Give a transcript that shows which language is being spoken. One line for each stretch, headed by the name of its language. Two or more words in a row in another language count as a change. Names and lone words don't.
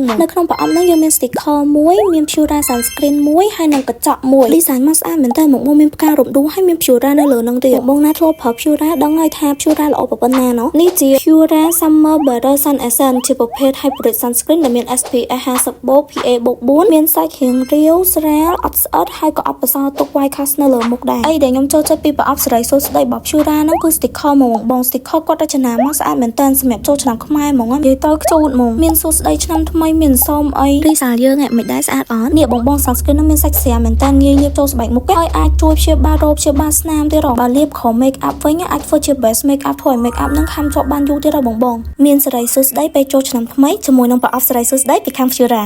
Khmer: មកនៅក្នុងប្រអប់នោះយើងមាន sticker មួយមាន Pura sunscreen មួយហើយនិងកញ្ចក់មួយ design មកស្អាតមែនតើមកមានផ្ការំដួលហើយមាន Pura នៅលើនោះទៀតបងណាធ្លាប់ប្រើ Pura ដឹងហើយថា Pura ល្អប៉ុណ្ណា ណោះនេះជា Pura Summer Better Sun Essence ជាប្រភេទ
English: Hybrid Sunscreen
Khmer: ដែលមាន SPF 50+, PA+4 មានសាច់រាងរាវស្រាលអត់ស្អិតហើយក៏អត់បន្ស ល់ទុក
English: white cast
Khmer: នៅលើមុខដែរអីដែលខ្ញុំចូលចិត្តពីប្រអប់សេរីសួស្តីរបស់ Pura ហ្នឹងគឺ sticker ហ្មងបង sticker គាត់រចនាមកស្អាតមែនតើសម្រាប់ចូលឆ្នាំខ្មែរហ្មងនិយាយទៅខ្ជូតហ្មងមានសួស្តីឆ្នាំថ្មីមានសូមអីរីសាលយើងមិនដែរស្អាតអត់នេះបង sunscreen ហ្នឹងមានសាច់ស្រាលមែនតើងាយលាបចូលស្បែកមុខហើយអាចជួយព្យាបាលរោគព្យាបាលស្នាមទៀតបើលាបក្រោម
English: make up
Khmer: វិញអាចធ្វើជា
English: base make up
Khmer: ធ្វើឲ្យ
English: make up
Khmer: ហ្នឹងខំជាប់បានយូរទៀតបងមានសេរីសួស្តីពេលចូលឆ្នាំថ្មីជាមួយនឹងប្រអប់សេរីសួស្តីពី Pura